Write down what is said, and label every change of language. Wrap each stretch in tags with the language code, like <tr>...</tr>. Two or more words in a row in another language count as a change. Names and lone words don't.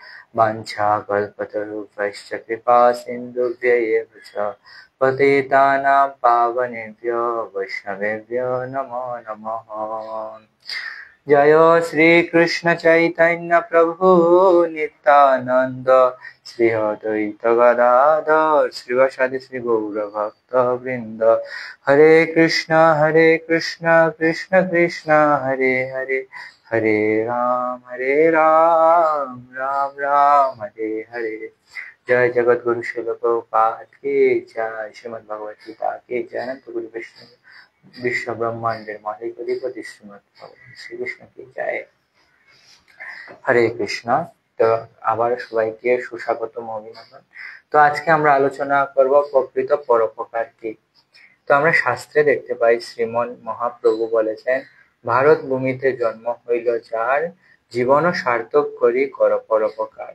<sa>वाञ्छाकल्पतरुभ्यश्च कृपा सिन्धुभ्यैव च पतितानां पावनेभ्यो वैष्णवेभ्यो नमो नमः। जय श्री कृष्ण चैतन्य प्रभु नित्यानंद श्री अद्वैत गदाधर श्रीवासादि श्री गौर भक्त वृंद। हरे कृष्ण कृष्ण कृष्ण हरे हरे, हरे राम राम राम हरे हरे।</sa> <hi>जय जगत गुरु श्रील प्रभुपाद की जय। श्रीमद् भगवत गीता की जय। अनंत गुरु विश्व ब्रह्मांडेर मालिक अधिपति श्रीमद् भगवान श्रीकृष्ण की जय।</hi> <sa>हरे कृष्ण।</sa> <bn>তো আবার সবাইকে সুস্বাগতম, অভিনন্দন। তো আজকে আমরা আলোচনা করব প্রকৃত পরোপকার কি। তো আমরা শাস্ত্রে দেখতে পাই শ্রীমন মহাপ্রভু বলেছেন, ভারত ভূমিতে জন্ম হইল যার, জীবন সার্থক করি কর পরোপকার।</bn>